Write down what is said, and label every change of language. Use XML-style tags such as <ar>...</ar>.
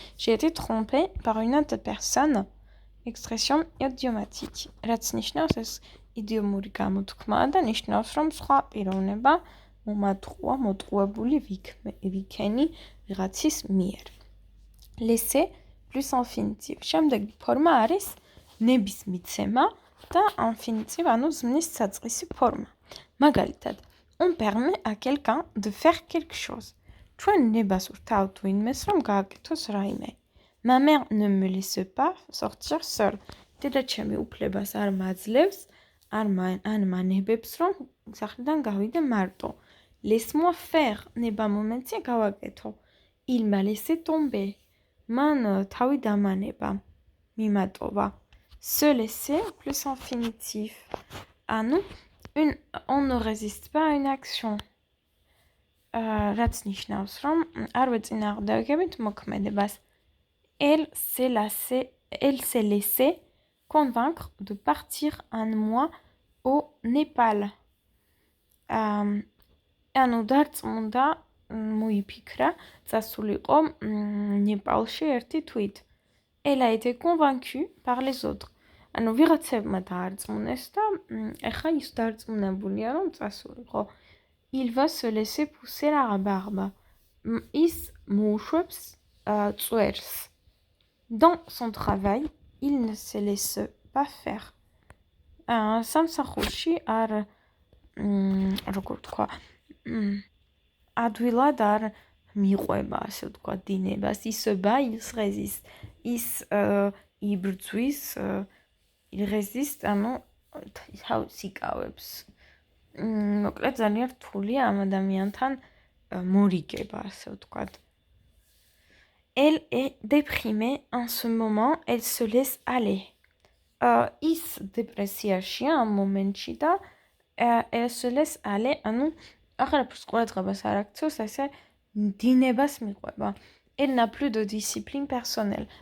<fr>J'ai été trompée par une autre personne. Expression idiomatique.</fr> <ka>რაც ნიშნავს ეს იდიომური გამოთქმაა და ნიშნავს, რომ სხვა პიროვნება მომატყუა, მოტყუებული ვიქენი ვიღაცის მიერ.</ka> <fr>Laisser plus infinitive.</fr> <ka>შემდეგი ფორმა არის ნებისმიცემა და infinitive, ანუ ზმნის საწყისი ფორმა. მაგალითად,</ka> <fr>on permet à quelqu'un de faire quelque chose.</fr> <ka>ჩვენ ნებას ვრთავთ ვინმეს, რომ გააკეთოს რაიმე.</ka> <fr>Ma mère ne me laisse pas sortir seule.</fr> <ka>დედაჩემი უფლებას არ მაძლევს, არ მანებებს, რომ სახლიდან გავიდე მარტო.</ka> <fr>Laisse-moi faire.</fr> <ka>ნება მომეცია გავაკეთო.</ka> <fr>Il m'a laissé tomber.</fr> <ka>მან თავი დამანება, მიმატოვა.</ka> <fr>Se laisser plus infinitif.</fr> <ka>ანუ</ka> <fr>on ne résiste pas à une action.</fr> <ka>რაც ნიშნავს, რომ არ ვეწინააღმდეგებით მოქმედებას.</ka> <fr>Elle s'est laissée convaincre de partir un mois au Népal.</fr> <ka>ანუ დარწმუნდა, მოიფიქრა, წასულიყო ნეპალში ერთი თვით.</ka> <fr>Elle a été convaincue par les autres.</fr> <ka>ანუ ვიღაცებმა დაარწმუნეს და ეხა ის დარწმუნებულია, რომ წასულიყო.</ka> <fr>Il va se laisser pousser la barbe.</fr> <ka>ის მოუშვებს წვერს.</ka> <fr>Dans son travail, il ne se laisse pas faire.</fr> <ka>სამსახურში არ როგორ თქვა, ადვილად არ მიყვება, ასე ვთქვა, დინებას.</ka> <fr>Il se bat, il se résiste.</fr> <ka>ის იბრძვის,</ka> <fr>il résiste,</fr> <ka>ანუ თავს იკავებს. მოკლედ ძალიან რთულია ამ ადამიანთან მორიგება, ასე ვთქვათ.</ka> <fr>Elle est déprimée en ce moment, elle se laisse aller.</fr> <ka>ის დეპრესიაშია ამ მომენტში და</ka> <fr>elle se laisse aller,</fr> <ka>ანუ აღარაფერს ყურადღებას არ აქცევს, ესე დინებას მიყვება.</ka> <fr>Elle n'a plus de discipline personnelle.</fr>